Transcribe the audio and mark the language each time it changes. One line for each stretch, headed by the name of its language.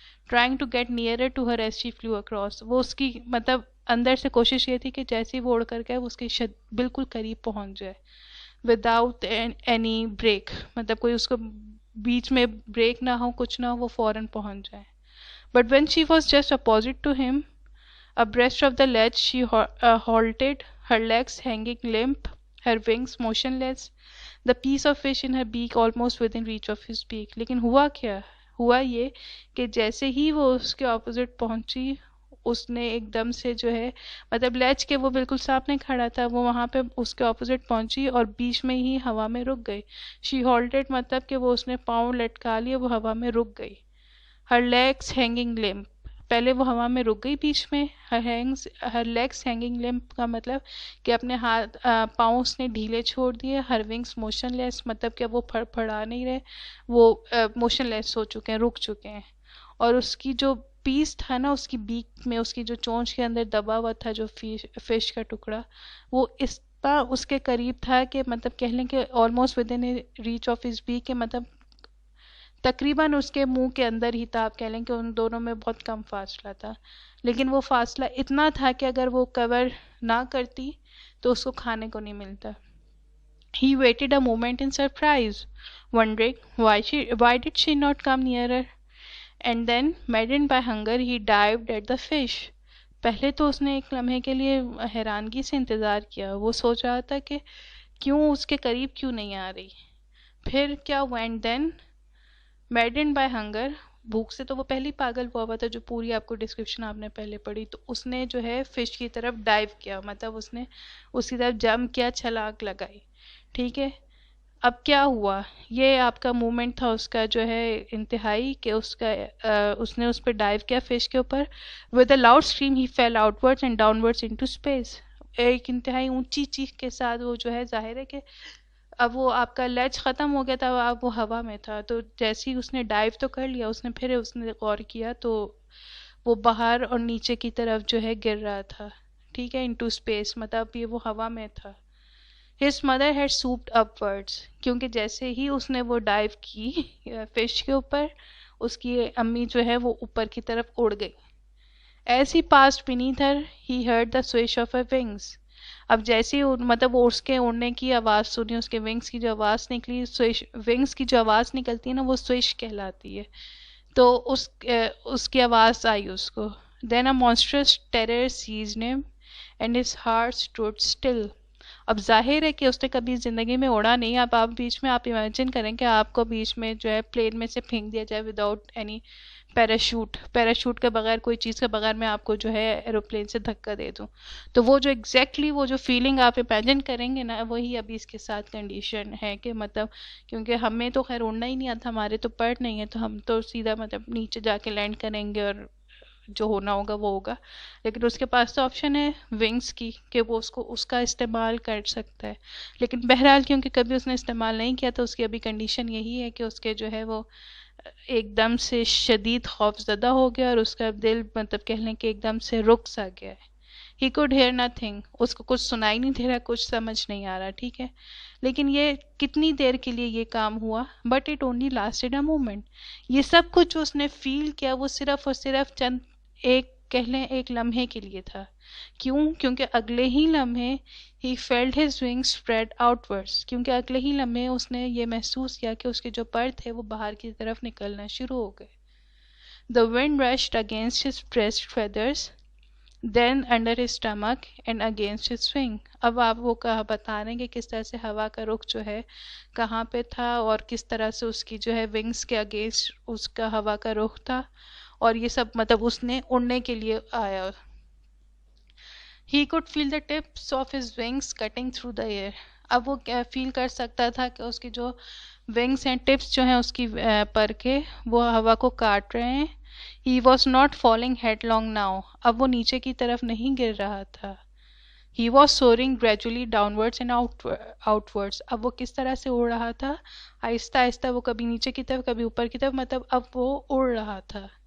English: trying to get nearer to her as she flew across,
Urdu: وہ اس کی مطلب اندر سے کوشش یہ تھی کہ جیسے ہی وہ اڑ کر گئے وہ اس کے بالکل قریب پہنچ جائے
English: without any break,
Urdu: مطلب کوئی اس کو بیچ میں بریک نہ ہو، کچھ نہ ہو، وہ فوراً پہنچ جائے.
English: But when she was just opposite to him abreast of the ledge, she halted, her legs hanging limp, her wings motionless, the piece of fish in her beak almost within reach of his beak.
Urdu: لیکن ہوا کیا؟ ہوا یہ کہ جیسے ہی وہ اس کے اپوزٹ پہنچی، اس نے ایک دم سے جو ہے مطلب لیج کے وہ بالکل سامنے کھڑا تھا، وہ وہاں پہ اس کے اپوزٹ پہنچی اور بیچ میں ہی ہوا میں رک گئی.
English: she halted
Urdu: مطلب کہ وہ اس نے پاؤں لٹکا لیے، وہ ہوا میں رک گئی.
English: her legs hanging limp،
Urdu: پہلے وہ ہوا میں رک گئی بیچ میں.
English: her legs hanging limp
Urdu: کا مطلب کہ اپنے ہاتھ پاؤں اس نے ڈھیلے چھوڑ دیے.
English: her wings motionless
Urdu: مطلب کہ وہ پھڑا نہیں رہے، وہ موشن لیس ہو چکے ہیں، رک چکے ہیں. اور اس کی جو پیس تھا نا اس کی بیک میں، اس کی جو چونچ کے اندر دبا ہوا تھا جو فش کا ٹکڑا، وہ اس کے قریب تھا کہ مطلب کہہ لیں کہ
English: almost within reach of his beak,
Urdu: کہ مطلب تقریباً اس کے منہ کے اندر ہی تھا. آپ کہہ لیں کہ ان دونوں میں بہت کم فاصلہ تھا، لیکن وہ فاصلہ اتنا تھا کہ اگر وہ کور نہ کرتی تو اس کو کھانے کو نہیں ملتا.
English: He waited a moment in surprise, wondering why did she not come nearer, and then, maddened by hunger, he dived at the fish.
Urdu: پہلے تو اس نے ایک لمحے کے لیے حیرانگی سے انتظار کیا، وہ سوچ رہا تھا کہ کیوں اس کے قریب کیوں نہیں آ رہی. پھر کیا ہوا؟
English: and then maddened by hunger,
Urdu: بھوک سے تو وہ پہلے پاگل ہوا تھا، جو پوری آپ کو ڈسکرپشن آپ نے پہلے پڑھی. تو اس نے جو ہے فش کی طرف ڈائیو کیا، مطلب اس نے اس کی طرف جمپ کیا، چھلانگ لگائی. ٹھیک ہے. اب کیا ہوا؟ یہ آپ کا موومنٹ تھا اس کا جو ہے انتہائی، کہ اس نے اس پہ ڈائیو کیا فش کے اوپر.
English: With a loud scream he fell outwards and downwards into space.
Urdu: ایک انتہائی اونچی چیخ کے ساتھ وہ جو ہے، ظاہر ہے کہ اب وہ آپ کا لیج ختم ہو گیا تھا، اب وہ ہوا میں تھا. تو جیسے ہی اس نے ڈائیو تو کر لیا، اس نے غور کیا تو وہ باہر اور نیچے کی طرف جو ہے گر رہا تھا. ٹھیک ہے.
English: into space
Urdu: مطلب یہ وہ ہوا میں تھا.
English: his mother had swooped up words,
Urdu: کیونکہ جیسے ہی اس نے وہ ڈائیو کی فش کے اوپر، اس کی امی جو ہے وہ اوپر کی طرف اڑ گئی.
English: As he passed beneath her, he heard the swish of her wings.
Urdu: اب جیسے مطلب وہ اس کے اڑنے کی آواز سنی, اس کے ونگس کی جو آواز نکلی, سوئش ونگس کی جو آواز نکلتی ہے نا وہ سوئش کہلاتی ہے, تو اس کی آواز آئی اس کو.
English: Then a monstrous terror seized him and his heart stood still.
Urdu: اب ظاہر ہے کہ اس نے کبھی زندگی میں اڑا نہیں. اب آپ بیچ میں آپ امیجن کریں کہ آپ کو بیچ میں جو ہے پلین میں سے پھینک دیا جائے
English: without any parachute
Urdu: کے بغیر, کوئی چیز کے بغیر میں آپ کو جو ہے ایروپلین سے دھکا دے دوں, تو وہ جو ایگزیکٹلی وہ جو فیلنگ آپ امیجن کریں گے نا, وہی ابھی اس کے ساتھ کنڈیشن ہے کہ مطلب کیونکہ ہمیں تو خیر اڑنا ہی نہیں آتا, ہمارے تو پر نہیں ہے, تو ہم تو سیدھا مطلب نیچے جا کے لینڈ کریں گے اور جو ہونا ہوگا وہ ہوگا. لیکن اس کے پاس تو آپشن ہے ونگس کی کہ وہ اس کا استعمال کر سکتا ہے. لیکن بہرحال کیونکہ کبھی اس نے استعمال نہیں کیا تو اس کی ابھی کنڈیشن یہی ہے کہ اس کے جو ہے وہ ایک دم سے شدید خوف زدہ ہو گیا اور اس کا دل مطلب کہہ لیں کہ ایک دم سے رک سا گیا ہے.
English: He could hear nothing.
Urdu: اس کو کچھ سنائی نہیں دے رہا, کچھ سمجھ نہیں آ رہا, ٹھیک ہے. لیکن یہ کتنی دیر کے لیے یہ کام ہوا,
English: but it only lasted a moment.
Urdu: یہ سب کچھ جو اس نے فیل کیا وہ صرف اور صرف چند کہہ لیں ایک لمحے کے لیے تھا. کیوں؟ کیونکہ اگلے ہی لمحے
English: he felt his wings spread outwards.
Urdu: کیونکہ اگلے ہی لمحے اس نے یہ محسوس کیا کہ اس کے جو پر تھے وہ باہر کی طرف نکلنا شروع ہو گئے.
English: The wind rushed against his breast feathers, then under his stomach and against his wing.
Urdu: اب آپ وہ بتا رہے ہیں کہ کس طرح سے ہوا کا رخ جو ہے کہاں پہ تھا اور کس طرح سے اس کی جو ہے ونگس کے اگینسٹ اس کا ہوا کا رخ تھا, اور یہ سب مطلب اس نے اڑنے کے لیے آیا.
English: He could feel the tips of his wings cutting through the air.
Urdu: اب وہ فیل کر سکتا تھا کہ اس کی جو ونگس ہیں, ٹپس جو ہیں اس کی پر کے, وہ ہوا کو کاٹ رہے ہیں.
English: He was not falling headlong now.
Urdu: اب وہ نیچے کی طرف نہیں گر رہا تھا.
English: He was soaring gradually downwards and outwards.
Urdu: اب وہ کس طرح سے اڑ رہا تھا, آہستہ آہستہ, وہ کبھی نیچے کی طرف کبھی اوپر کی طرف, مطلب اب وہ اڑ رہا تھا.